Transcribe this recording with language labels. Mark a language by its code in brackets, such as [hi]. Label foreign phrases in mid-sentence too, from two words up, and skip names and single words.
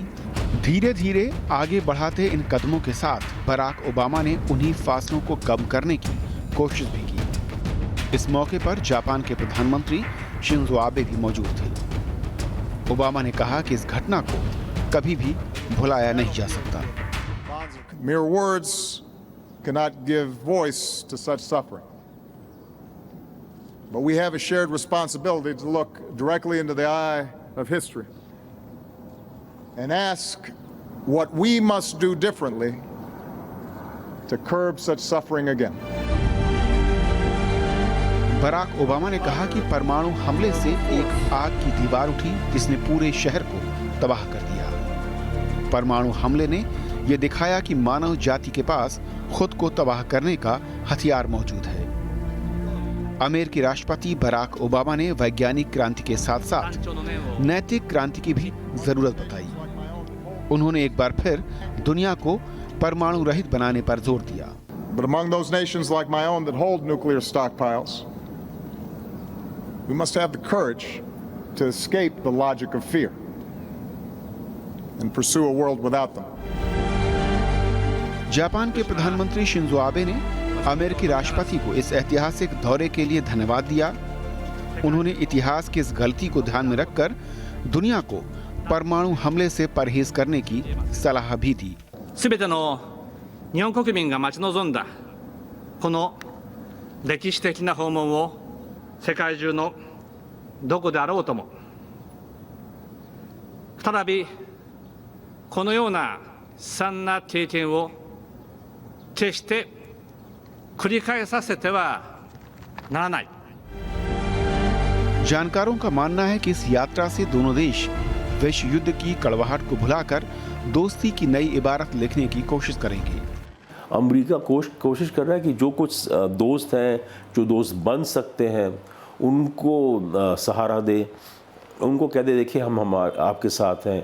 [hi] धीरे धीरे आगे बढ़ाते इन कदमों के साथ बराक ओबामा ने उन्हीं फासलों को कम करने की कोशिश भी की। इस मौके पर जापान के प्रधानमंत्री शिंजो आबे भी मौजूद थे। ओबामा ने कहा कि इस घटना को कभी भी भुलाया नहीं जा सकता। [en] Mere words cannot give voice to such suffering. But we have a shared responsibility to look directly into the eye of history and ask what we must do differently to curb such suffering again. [hi] बराक ओबामा ने कहा कि परमाणु हमले से एक आग की दीवार उठी जिसने पूरे शहर को तबाह कर दिया। परमाणु हमले ने यह दिखाया कि मानव जाति के पास खुद को तबाह करने का हथियार मौजूद है। अमेरिकी राष्ट्रपति बराक ओबामा ने वैज्ञानिक क्रांति के साथ साथ नैतिक क्रांति की भी जरूरत बताई। उन्होंने एक बार फिर दुनिया को परमाणु रहित बनाने पर जोर दिया। [en] But among those nations like my own that hold nuclear stockpiles, we must have the courage to escape the logic of fear and pursue a world without them. [hi] जापान के प्रधानमंत्री शिंजो आबे ने अमेरिकी राष्ट्रपति को इस ऐतिहासिक दौरे के लिए धन्यवाद दिया। उन्होंने इतिहास की इस गलती को ध्यान में रखकर दुनिया को परमाणु हमले से परहेज करने की सलाह भी दी। [ja] すべての日本国民が待ち望んだこの歴史的な訪問を世界中のどこであろうとも再びこのような悲惨な経験を決して繰り返させてはならない。 [hi] जानकारों का मानना है कि इस यात्रा से दोनों देश विश्व युद्ध की कड़वाहट को भुलाकर दोस्ती की नई इबारत लिखने की कोशिश करेंगे। अमेरिका कोशिश कर रहा है कि जो कुछ दोस्त हैं, जो दोस्त बन सकते हैं, उनको सहारा दे, उनको कह दे देखिए हम आपके साथ हैं।